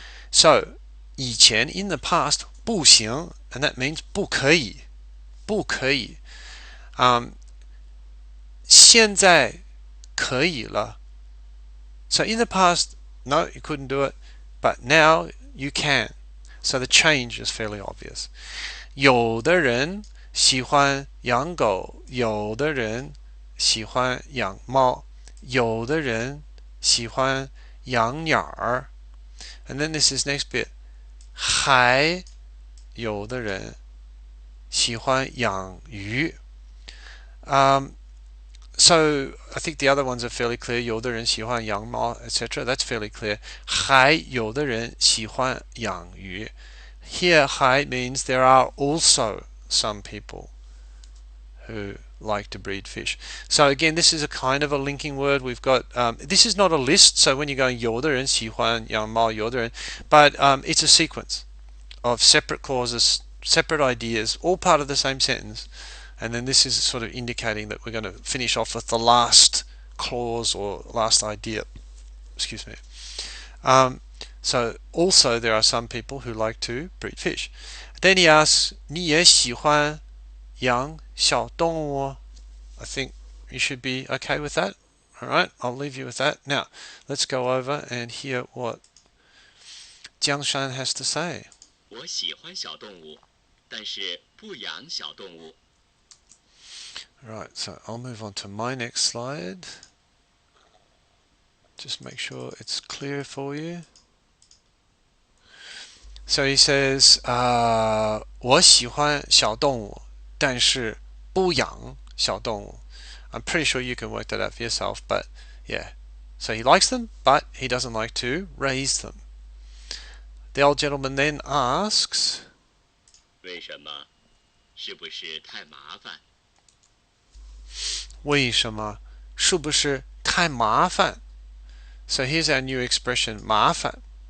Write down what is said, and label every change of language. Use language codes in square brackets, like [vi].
[en] So 以前 in the past 不行, and that means 不可以. [zh] 不可以. 现在可以了. [en] So in the past, no, you couldn't do it, but now you can. So the change is fairly obvious. [zh] 有的人喜欢养狗，有的人喜欢养猫，有的人喜欢养鸟儿。 [en] And then this is next bit. [zh] 还有的人喜欢养鱼。 [en] So I think the other ones are fairly clear. [zh] 有的人喜欢养猫 etc. That's fairly clear. 还有的人喜欢养鱼。 [en] Here, 还 means there are also some people who like to breed fish. So again, this is a kind of a linking word. We've got this is not a list. So when you're going 有的人喜欢养猫，有的人, but it's a sequence of separate clauses, separate ideas, all part of the same sentence. And then this is sort of indicating that we're going to finish off with the last clause or last idea. Excuse me. So also there are some people who like to breed fish. Then he asks, 你也喜欢养小动物? I think you should be okay with that. All right, I'll leave you with that. Now, let's go over and hear what Jiangshan has to say. [zh] 我喜欢小动物，但是不养小动物。 [en] Right, so I'll move on to my next slide. Just make sure it's clear for you. So he says, 我喜欢小动物，但是不养小动物. I'm pretty sure you can work that out for yourself, but yeah. So he likes them, but he doesn't like to raise them. The old gentleman then asks, [zh] 为什么？是不是太麻烦？为什么？是不是太麻烦? So here's our new expression, 麻烦.